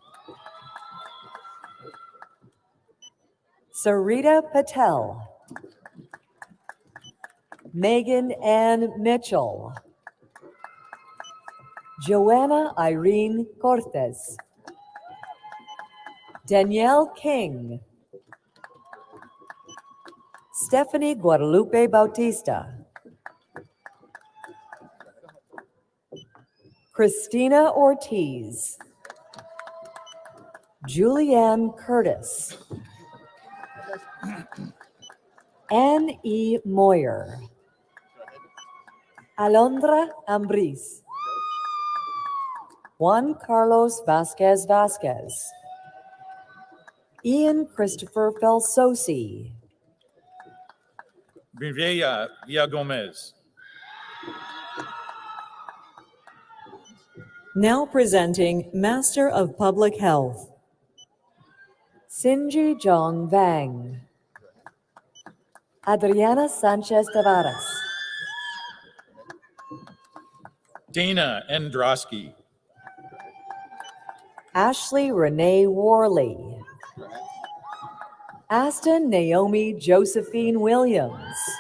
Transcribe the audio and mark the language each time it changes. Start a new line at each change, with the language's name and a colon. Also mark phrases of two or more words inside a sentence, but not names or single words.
English: Sarita Patel. Megan Ann Mitchell. Joanna Irene Cortez. Danielle King. Stephanie Guadalupe Bautista. Christina Ortiz. Julianne Curtis. Anne E. Moyer. Alondra Ambris. Juan Carlos Vasquez Vasquez. Ian Christopher Felsosi. Rivera Villa Gomez. Now presenting Master of Public Health. Sinji Jong Vang. Adriana Sanchez Tavares. Dana Endrosky. Ashley Renee Worley. Aston Naomi Josephine Williams.